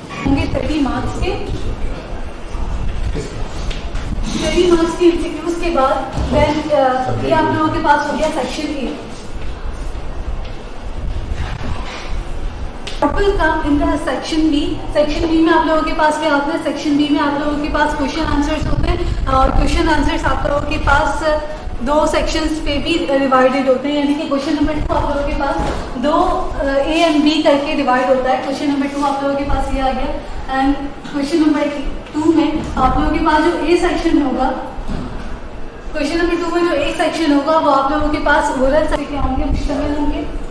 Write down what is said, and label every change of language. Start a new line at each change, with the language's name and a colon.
Hindi: होंगे 30 marks के 30 marks के MCQs के बाद then ये आप लोगों के पास हो गया section A.
English: What will come in the section B?
Hindi: Section B में आप लोगों के पास क्या होता है? Section B में आप लोगों के पास क्वेश्चन आंसर्स होते हैं, और क्वेश्चन आंसर्स आप लोगों के पास 2 सेक्शंस पे भी डिवाइडेड होते हैं, यानी कि क्वेश्चन नंबर 2 आप लोगों के पास 2 A एंड B करके डिवाइड होता है। क्वेश्चन नंबर 2 आप लोगों के पास ये आ गया, एंड क्वेश्चन नंबर 2 में आप लोगों के पास जो A सेक्शन होगा, क्वेश्चन नंबर 2 में जो A सेक्शन होगा वो आप लोगों के पास ओरल से क्या होंगे, मुश्तमिल होंगे।